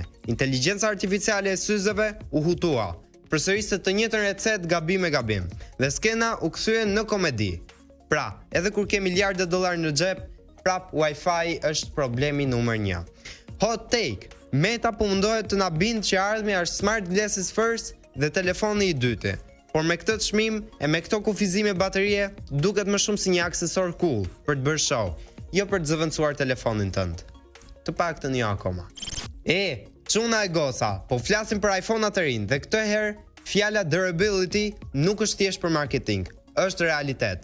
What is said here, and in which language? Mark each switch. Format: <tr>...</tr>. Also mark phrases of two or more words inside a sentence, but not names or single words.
<sq>Inteligjenca artificiale e syzeve u hutua. Përsëriste të njëjtën recet gabim me gabim dhe skena u kthye në komedi. Pra, edhe kur ke miliarde dollar në xhep, prap Wi-Fi është problemi numër 1.</sq> <en>Hot take:</en> <sq>Meta po mundohet të na bindë që ardhmja është</sq> <en>smart glasses first</en> <sq>dhe telefoni i dyti. Por me këtë çmim e me këto kufizime baterie, duket më shumë si një aksesor cool për të bërë show, jo për të zëvendësuar telefonin tënd. Të paktën jo akoma. Çuna e goca, po flasim për iPhone-at të rinj dhe këtë herë fjala durability nuk është thjesht për marketing, është realitet.</sq>